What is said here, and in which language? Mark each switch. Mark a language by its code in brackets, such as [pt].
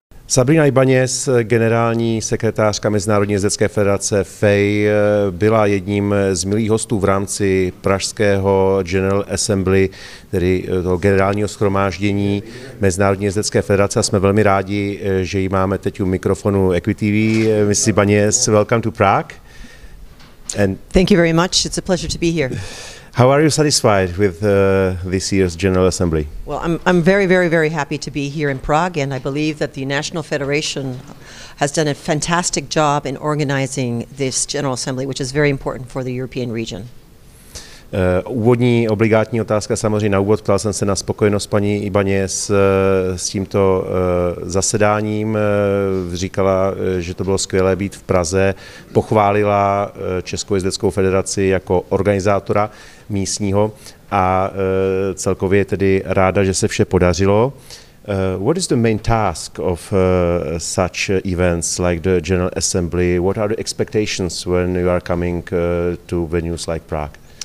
[cs] Sabrina Ibaňez, generální sekretářka Mezinárodní jezdecké federace FEI, byla jedním z milých hostů v rámci pražského General Assembly, tedy toho generálního shromáždění Mezinárodní jezdecké federace. A jsme velmi rádi, že ji máme teď u mikrofonu EquiTV. [en] Mrs. Ibañez, welcome to Prague. And thank you very much. It's a pleasure to be here. How are you satisfied with this year's General Assembly? Well, I'm very happy to be here in Prague, and I believe that the National Federation has done a fantastic job in organizing this General Assembly, which is very important for the European region. [cs] Úvodní obligátní otázka samozřejmě na úvod. Ptal jsem se na spokojenost paní Ibaňez s tímto zasedáním. Říkala, že to bylo skvělé být v Praze. Pochválila Českou jezdeckou federaci jako organizátora místního a celkově tedy ráda, že se vše podařilo. [en] What is the main task of such events like the General Assembly? What are the expectations when you are coming to venues like Prague?